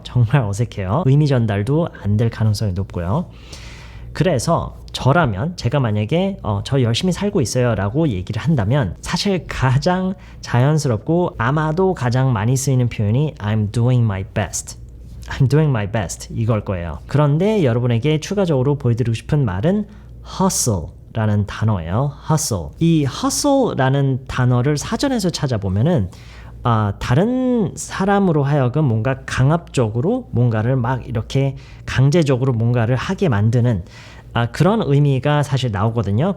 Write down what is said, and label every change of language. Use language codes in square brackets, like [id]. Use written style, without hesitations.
[ko] 정말 어색해요. 의미 전달도 안 될 가능성이 높고요. 그래서 저라면 제가 만약에 저 열심히 살고 있어요 라고 얘기를 한다면 사실 가장 자연스럽고 아마도 가장 많이 쓰이는 표현이 [en] I'm doing my best. I'm doing my best [ko] 이걸 거예요. 그런데 여러분에게 추가적으로 보여드리고 싶은 말은 hustle 라는 단어예요. [en] hustle. [ko] 이 hustle라는 단어를 사전에서 찾아보면은 다른 사람으로 하여금 뭔가 강압적으로 뭔가를 막 이렇게 강제적으로 뭔가를 하게 만드는 그런 의미가 사실 나오거든요.